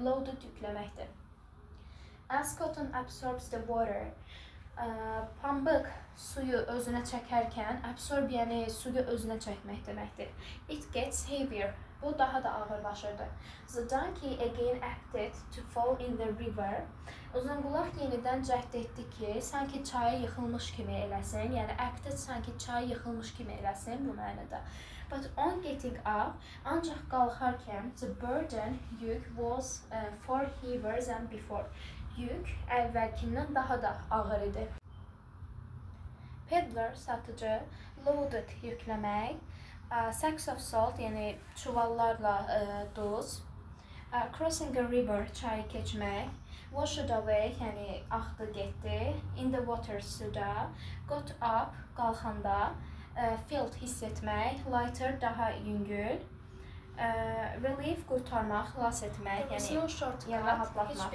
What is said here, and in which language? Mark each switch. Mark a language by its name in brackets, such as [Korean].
[Azerbaijani] Loaded yükləməkdir. [English] As cotton absorbs the water, [Azerbaijani] pambıq suyu özünə çəkərkən, absorb yəni suyu özünə çəkmək deməkdir. [English] It gets heavier, [Azerbaijani] bu daha da ağırlaşırdı. [English] The donkey again acted to fall in the river. [Azerbaijani] Uzunqulaq yenidən cəhd etdi ki, sanki çaya yıxılmış kimi eləsin, yəni acted sanki çaya yıxılmış kimi eləsin bu mənada. [English] But on getting up, [Azerbaijani] ancaq qalxarkən, [English] the burden, yük, was far heavier than before. [Azerbaijani] Yük əvvəlkindən daha da ağır idi. [English] Peddler, [Azerbaijani] satıcı, [English] loaded, [Azerbaijani] yükləmək, [English] sacks of salt, [Azerbaijani] yəni çuvallarla duz, [English] crossing a river, [Azerbaijani] çayı keçmək, [English] washed away, [Azerbaijani] yəni axdı getdi, [English] in the water, [Azerbaijani] suda, [English] got up, [Azerbaijani] qalxanda, [English] felt, [Azerbaijani] hiss etmək, [English] lighter, [Azerbaijani] daha yüngül, [English] relief, [Azerbaijani] qurtarmaq, xilas etmək, yəni rahatlatmaq.